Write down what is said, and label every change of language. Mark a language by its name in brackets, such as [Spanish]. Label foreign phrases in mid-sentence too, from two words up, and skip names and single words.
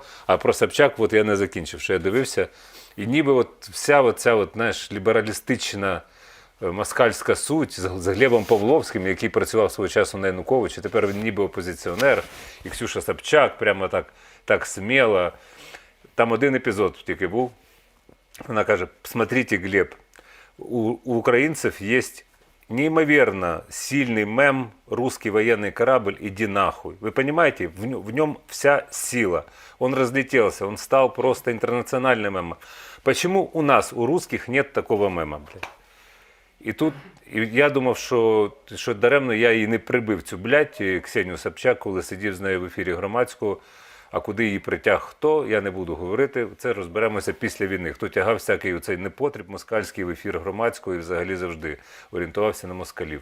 [Ukrainian] А про Собчак я не закінчив, що я дивився. І ніби вся оця, знаєш, лібералістична москальська суть з Глебом Павловським, який працював свого часу на Януковича, тепер він ніби опозиціонер, і Ксюша Собчак прямо так сміло. Там один епізод тільки був. Вона каже: [Russian] смотрите, Глеб, у [Ukrainian] українців є [Russian] неимоверно сильный мем «Русский военный корабль, иди нахуй». Вы понимаете, в нем вся сила. Он разлетелся, он стал просто интернациональным мемом. Почему у нас, у русских, нет такого мема, блядь? [Ukrainian] І тут я думав, що даремно я її не прибив, цю блядь, Ксенію Собчак, коли сидів з нею в ефірі Громадського. А куди її притяг хто, я не буду говорити. Це розберемося після війни. Хто тягав всякий оцей непотріб москальський в ефір Громадського і взагалі завжди орієнтувався на москалів.